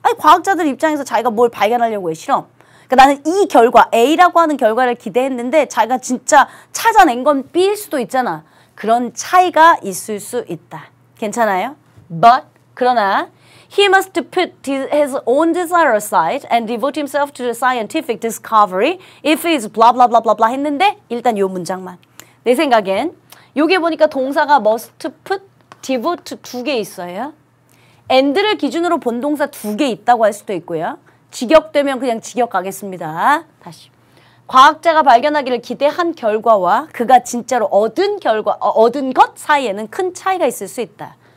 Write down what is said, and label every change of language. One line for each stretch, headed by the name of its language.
Korean: 아니, 과학자들 입장에서 자기가 뭘 발견하려고 해, 실험. 그러니까 나는 이 결과, A라고 하는 결과를 기대했는데 자기가 진짜 찾아낸 건 B일 수도 있잖아. 그런 차이가 있을 수 있다. 괜찮아요?
English: But,
Korean: 그러나
English: he must put his own desire aside and devote himself to the scientific discovery if he is blah blah blah blah blah
Korean: 했는데 일단 요 문장만. 내 생각엔 요게 보니까 동사가 must put, devote 두 개 있어요. and를 기준으로 본 동사 두 개 있다고 할 수도 있고요. 직역되면 그냥 직역 가겠습니다. 다시. 과학자가 발견하기를 기대한 결과와 그가 진짜로 얻은 것 사이에는 큰 차이가 있을 수 있다.